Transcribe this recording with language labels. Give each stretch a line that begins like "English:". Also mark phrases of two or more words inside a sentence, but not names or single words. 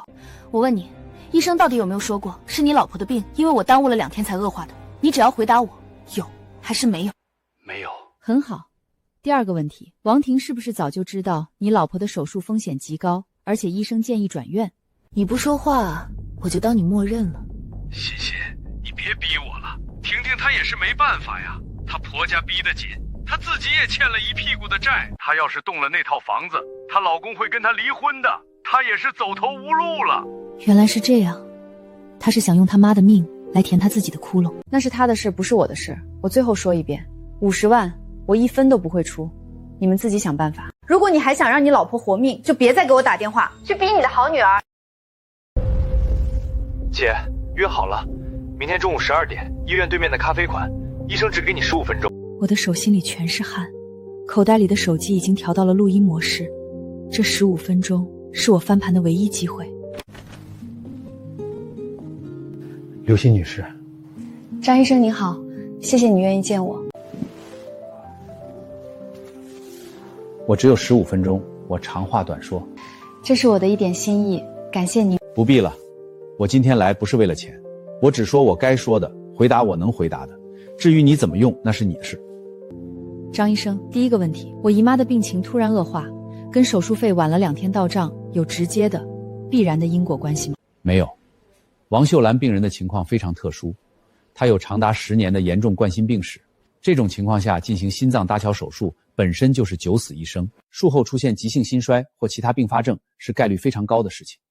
Chinese: 我問你，醫生到底有沒有說過是你老婆的病，因為我耽誤了2天才惡化的？你只要回答我有還是沒有。沒有。很好。第二個問題，王婷是不是早就知道你老婆的手術風險極高，而且醫生建議轉院？你不說話，我就當你默認了。欣欣，你別逼我了，婷婷她也是沒辦法呀，她婆家逼得緊，她自己也欠了一屁股的債，她要是动了那套房子，她老公会跟她離婚的，她也是走投无路了。原来是这样，她是想用他媽的命來填她自己的窟窿。那是他的事，不是我的事。我最後說一遍，50万我1分都不會出，你們自己想辦法。如果你還想讓你老婆活命，就別再給我打電話，去逼你的好女兒。姐，約好了，明天中午12點，醫院對面的咖啡館，醫生只給你15分鐘。我的手心裡全是汗，口袋裡的手機已經調到了錄音模式。這15分鐘是我翻盤的唯一機會。劉欣女士，張醫生您好，謝謝你願意見我。我只有15分鐘，我長話短說。這是我的一點心意，感謝您。不必了，我今天來不是為了錢，我只說我該說的，回答我能回答的，至於你怎麼用，那是你的事。張醫生，第一個問題，我姨媽的病情突然惡化，跟手術費晚了2天到賬有直接的、必然的因果關係嗎？沒有。王秀蘭病人的情況非常特殊，她有長達10年的嚴重冠心病史，這種情況下進行心臟搭橋手術本身就是九死一生，術後出現急性心衰或其他併發症是概率非常高的事情。